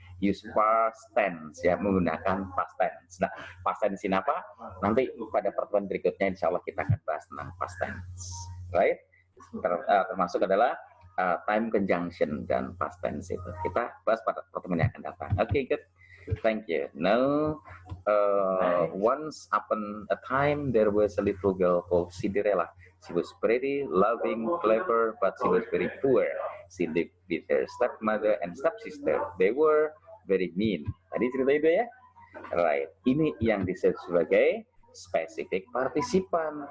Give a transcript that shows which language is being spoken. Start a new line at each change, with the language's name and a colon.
English: Use past tense
Indonesian: ya, menggunakan past tense. Nah, past tense ini apa? Nanti pada pertemuan berikutnya insya Allah kita akan bahas tentang past tense.
English: Right?
Indonesian: Termasuk adalah time conjunction dan past tense itu. Kita bahas pada pertemuan yang akan datang.
English: Oke, good. Thank you. Now, once upon a time, there was a little girl called Cinderella. She was pretty, loving, clever, but she was very poor. She lived with her stepmother and stepsister. They were very mean.
Indonesian: Tadi cerita itu ya.
English: Right.
Indonesian: Ini yang disebut sebagai spesifik partisipan.